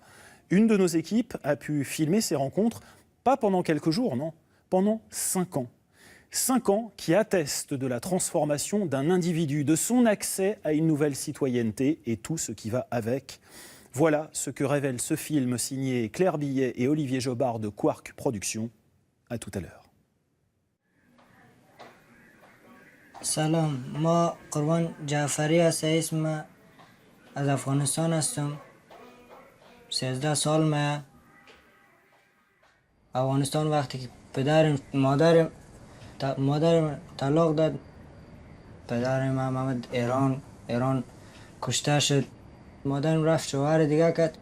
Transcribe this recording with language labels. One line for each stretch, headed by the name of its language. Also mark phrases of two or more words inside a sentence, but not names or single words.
French: Une de nos équipes a pu filmer ces rencontres, pas pendant quelques jours, non, pendant 5 ans. 5 ans qui attestent de la transformation d'un individu, de son accès à une nouvelle citoyenneté et tout ce qui va avec. Voilà ce que révèle ce film signé Claire Billet et Olivier Jobard de Quark Productions. À tout à l'heure.
Persian: سلام، ما قربان جعفری اسم از افغانستان هستم. 13 سال من افغانستان وقتی که مادرم طلاق داد، پدرم محمد ایران کشته شد، مادرم رفت شوهر دیگه کرد.